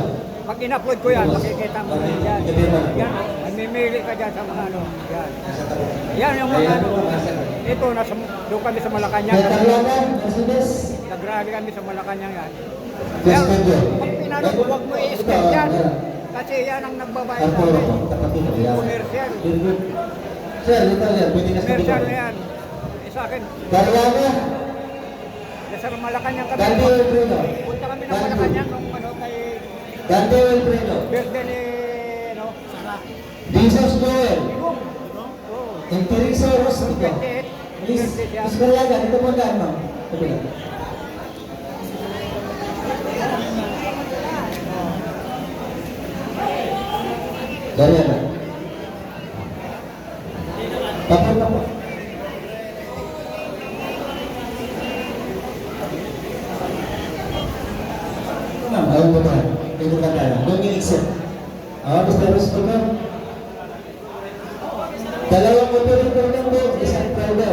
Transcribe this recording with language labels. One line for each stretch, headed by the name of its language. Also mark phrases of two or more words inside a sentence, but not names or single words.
Filipino: Pag in-upload ko yan, makikita mo yan. Yan, mamimili ka dyan sa mga ano. Yan. Yan yung mga ano. Ito, doon kami sa Malacanang. Karilakan Mercedes. Nagrally kami sa Malacanang yan. Custodio. Pag pinano, huwag mo i-skip yan. Kasi yan ang nagbabayad sa Arturo. akin. Tapatin mo yan. Commercial.
English: Very good.
Filipino: Sir, dito yan. Pwede na sa Commercial dito. na yan. Sa akin, Karilakan. nasa Malacanang kami. Dante Wilfredo. Punta kami ng Malacanang nung ano kay Dante Wilfredo. birthday ni ano, Jesus Joel. Igong. Oo. Empiriso Rosito. 28. Miss Birthday siya. Karilakan. Ito po daan, ma'am. Sabi lang.
Malay: Dari apa?
Filipino: Tapos na po. Ma'am, ayaw mo ba? Dito ka tayo. Doon yung exit. Basta gusto mo. Dalawang operator ng boat, isang driver.